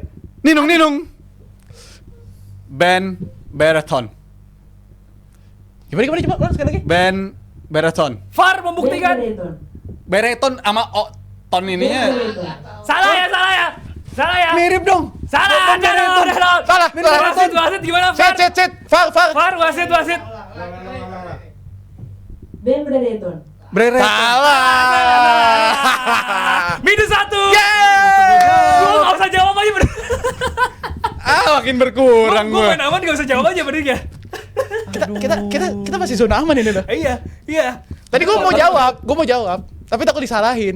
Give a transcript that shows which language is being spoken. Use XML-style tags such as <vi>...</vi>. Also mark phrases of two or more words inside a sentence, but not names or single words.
<id>Ninung. Ben Beraton. Gimana coba sekali lagi. Ben Beraton. VAR membuktikan. Bereton sama ton ininya. Salah ya. Mirip dong. Salah. Salah. Wasit gimana? Set. Far. VAR wasit. Ben Brereton. Bereton. Salah. Minus 1. Yeah. Gua nggak usah jawab aja bener. Makin berkurang Gua gua. main aman nggak usah jawab aja bener ya. Kita masih zona aman ini dah. Iya. Tadi gue mau jawab, tapi takut disalahin.</id>